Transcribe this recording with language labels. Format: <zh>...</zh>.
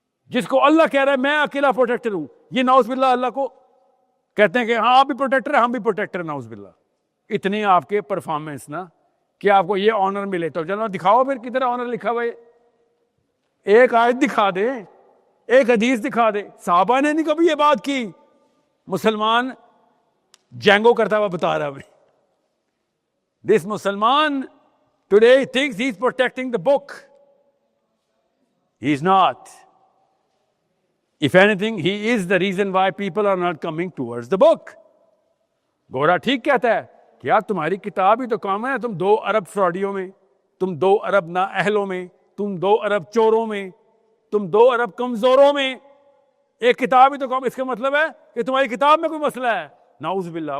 <ur>جس کو اللہ کہہ رہا ہے میں اکیلا پروٹیکٹر ہوں, یہ نعوذ باللہ اللہ کو کہتے ہیں کہ ہاں آپ بھی پروٹیکٹر ہیں, ہم بھی پروٹیکٹر ہیں, نعوذ باللہ. اتنے آپ کے پرفارمنس نا کہ آپ کو یہ آنر ملے. تو چلو دکھاؤ پھر کدھر آنر لکھا ہوا ہے. ایک آیت دکھا دے, ایک حدیث دکھا دے. صحابہ نے نہیں کبھی یہ بات کی. مسلمان جنگو کرتا ہوا بتا رہا ہے.</ur> <en>This Musliman today thinks he's protecting the book. He's not. If anything, he is the reason why people are not coming towards the book.</en> <ur>گورا ٹھیک کہتا ہے کہ یار تمہاری کتاب ہی تو کام ہے، تم 2 ارب فراڈیوں میں، تم 2 ارب نااہلوں میں، تم 2 ارب چوروں میں، تم 2 ارب کمزوروں میں، ایک کتاب ہی تو کام. اس کا مطلب ہے کہ تمہاری کتاب میں کوئی مسئلہ ہے. نعوذ باللہ.</ur>